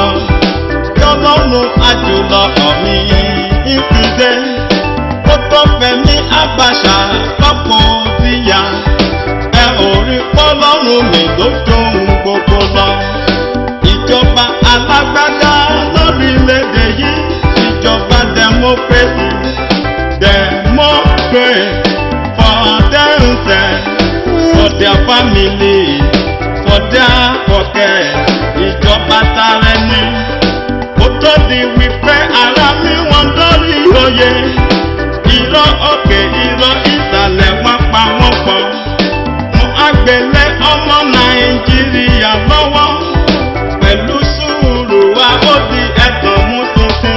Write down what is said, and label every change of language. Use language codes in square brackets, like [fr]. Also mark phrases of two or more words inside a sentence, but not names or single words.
[yo] Yọ́lọ́run àjùlọ ọ̀mí ìfìdé, ó tó Fẹ́mi Abacha lọ́pọ̀ síyà. Ẹ ò rí pọ́lọ́run mi ló dóhun gbogbo lọ. Ìjọba alágbádá lórílẹ̀-èdè yìí, ìjọba [en] democracy, democracy for themselves, for their family, for their pocket. [yo] Ìjọba tara ẹni, ó tó di wípé ara mi wọ́n lórí oyè. Irọ́ òkè irọ́ ìsàlẹ̀ wọ́n pa wọ́n pọ̀. Wọ́n á gbélé ọmọ Nàìjíríà lọ́wọ́. Pẹ̀lú sùúrù wa ó di ẹ̀tàn mú tuntun.